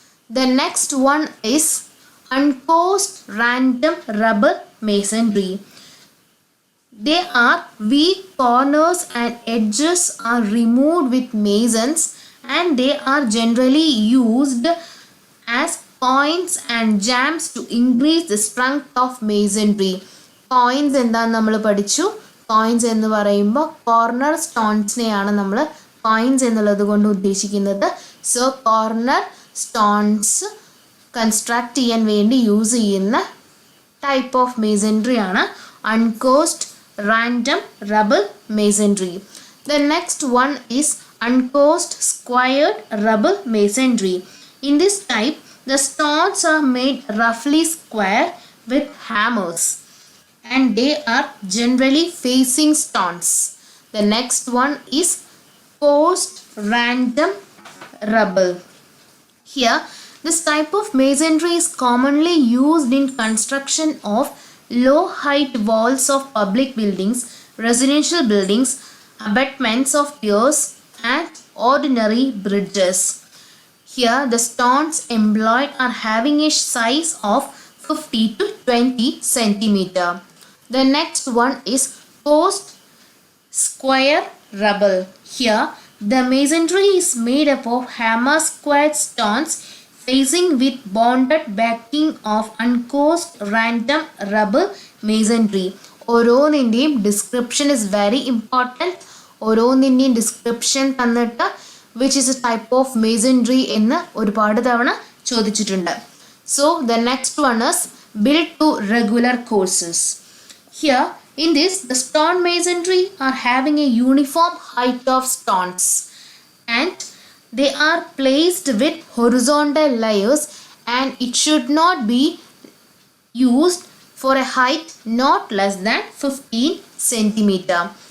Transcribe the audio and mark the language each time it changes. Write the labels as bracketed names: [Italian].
[English] The next one is uncoarse random rubble masonry. They are weak corners and edges are removed with masons and they are generally used as points and jambs to increase the strength of masonry. [Malayalam] Points എന്താന്ന് നമ്മൾ പഠിച്ചു. Points എന്ന് പറയുമ്പോൾ corner സ്റ്റോൺസിനെയാണ് നമ്മൾ points എന്നുള്ളത് കൊണ്ട് ഉദ്ദേശിക്കുന്നത്. So corner stones construct ചെയ്യാൻ വേണ്ടി യൂസ് ചെയ്യുന്ന ടൈപ്പ് ഓഫ് മേസൺറി ആണ് uncoursed random റബിൾ masonry. [English] The next one is uncoarse squared rubble masonry. In this type, the stones are made roughly square with hammers and they are generally facing stones. The next one is coarse random rubble. Here, this type of masonry is commonly used in construction of low height walls of public buildings, residential buildings, abutments of piers and ordinary bridges. Here the stones employed are having a size of 50 to 20 centimeter. The next one is post Square rubble. Here, the masonry is made up of hammer squared stones facing with bonded backing of uncoarse random rubble masonry. [Malayalam] ഓരോന്നിൻ്റെയും description [English] Is very important. [Malayalam] ഓരോന്നിൻ്റെയും description തന്നിട്ട് [English] which is a type of masonry [Malayalam] എന്ന് ഒരുപാട് തവണ ചോദിച്ചിട്ടുണ്ട്. [English] So the next one is built to regular courses. Here, in this, the stone masonry are having a uniform height of stones and they are placed with horizontal layers, and it should not be used for a height not less than 15 centimeter.